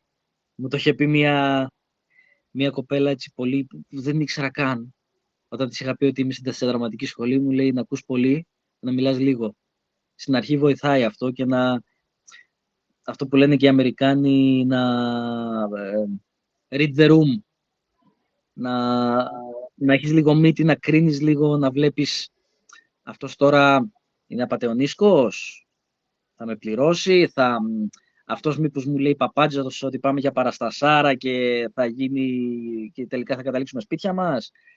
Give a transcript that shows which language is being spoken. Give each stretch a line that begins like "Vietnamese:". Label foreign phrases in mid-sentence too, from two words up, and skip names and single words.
Greek: Μου το είχε πει μια κοπέλα έτσι πολύ, που δεν ήξερα καν. Όταν της είχα πει ότι είμαι σε δραματική σχολή, μου λέει να ακούς πολύ, να μιλάς λίγο. στην αρχή βοηθάει αυτό και αυτό που λένε και οι Αμερικάνοι, να
English: read the room,
Greek: να έχεις λίγο μύτη, να κρίνεις λίγο, να βλέπεις αυτός τώρα είναι απατεωνίσκος, θα με πληρώσει, αυτός μήπως μου λέει παπάντζατος ότι πάμε για παραστασάρα και θα γίνει και τελικά θα καταλήξουμε σπίτια μας.